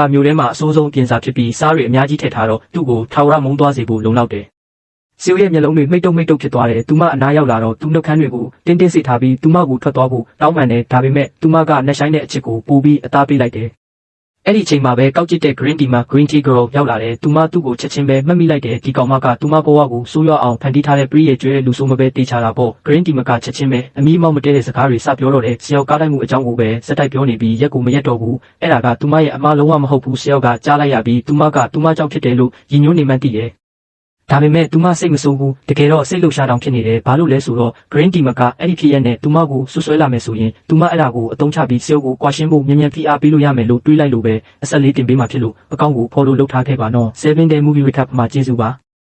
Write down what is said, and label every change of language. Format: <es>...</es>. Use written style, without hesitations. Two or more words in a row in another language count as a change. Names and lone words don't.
<my>မျိုးထဲမှာအစိုးဆုံးပြင်စာဖြစ်ပြီးစားတွေအများကြီးထည့်ထားတော့သူ့ကိုထာဝရမုန်းသွားစေဖို့လုံလောက်တယ်ဆီယိုရဲ့မျက်လုံးတွေမိတ်တုံဖြစ်သွားတယ်သူမအနားရောက်လာတော့သူနှုတ်ခမ်းတွေကိုတင်းတင်းစိတ်ထားပြီးသူမကိုထွက်သွားဖို့တောင်းပန်တယ်ဒါပေမဲ့သူမက နှက်ဆိုင်တဲ့အချစ်ကိုပို့ပြီးအသားပေးလိုက်တယ်အဲ့ဒီအချိန်မှာပဲကောက်ကျစ်တဲ့</my> <en>green tea</en> <my>မှာ</my> <en>green tea girl</en> <my>ရောက်လာတယ်သူမသူ့ကိုချက်ချင်းပဲမှတ်မိလိုက်တယ်ဒီကောင်မကသူမဘဝကို ဆိုးရွားအောင်ဖန်တီးထားတဲ့ pre ရဲ့ကျွဲတဲ့လူဆိုးမပဲတေးချတာပေါ့</my> <en>green tea</en> <my>မကချက်ချင်းပဲအမီးမောက်မတဲတဲ့စကားတွေစပြောတော့တယ်ဆရာကားတိုင်းမှုအကြောင်းကိုပဲစက်တိုက်ပြောနေပြီးရက်ကိုမရက်တော့ဘူးအဲ့ဒါကသူမရဲ့အမှားလုံးဝမဟုတ်ဘူးဆရာကကြားလိုက်ရပြီးသူမကသူမကြောင့်ဖြစ်တယ်လို့ရည်ညွှန်းနေမှန်းသိတယ်ဒါပေမဲ့သူမစိတ်မဆိုးဘူးတကယ်တော့စိတ်လှုပ်ရှားတောင်ဖြစ်နေတယ်ဘာလို့လဲဆိုတော့</my> <en>green tea</en> <my>မကအဲ့ဒီဖြစ်ရက်နဲ့သူမကိုဆွဆွဲလာမယ်ဆိုရင်သူမအဲ့ဒါကိုအသုံးချပြီးဆရာကိုကွာရှင်းဖို့မြန်ဖိအားပေးလို့ရမယ်လို့တွေးလိုက်လို့ပဲအဆက်လေးတင်ပေးမှဖြစ်လို့အကောင့်ကို follow လုပ်ထားခဲ့ပါနော်</my> <en>7 day movie recap</en> <my>မှာကျေးဇူးပါ</my>